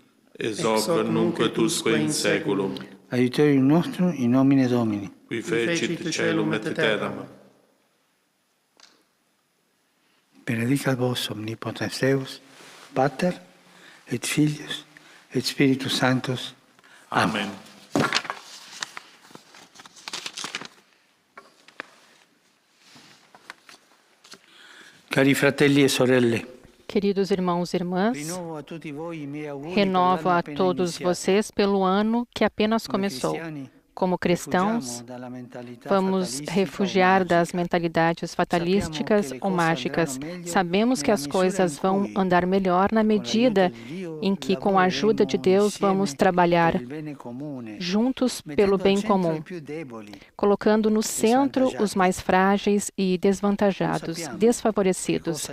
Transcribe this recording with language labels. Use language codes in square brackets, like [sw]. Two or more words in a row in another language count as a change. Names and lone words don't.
[la] Ex hoc nunc et usque in saeculum. Aiuterium nostrum in nomine Domini. Qui fecit caelum et terram. Benedicat vos omnipotens Deus, Pater et Filius et Spiritus Sanctus. Amen. [it] Cari fratelli e sorelle, [pt] Queridos irmãos e irmãs, [it] rinnovo a tutti voi i miei auguri [pt] renovo [it] per l'anno [pt] a [it] appena [pt] todos [it] iniziato. [pt] vocês pelo ano que apenas [it] Come [pt] começou. [it] cristiani, [pt] Como cristãos, [it] refugiamo dalla mentalità [pt] vamos [it] fatalistica [pt] refugiar [it] o [pt] das [it] magica. [pt] mentalidades fatalísticas ou mágicas. Sabemos que as coisas vão andar melhor na medida em que, com a ajuda de Deus, vamos trabalhar juntos pelo bem comum, colocando no centro os mais frágeis e desvantajados, desfavorecidos.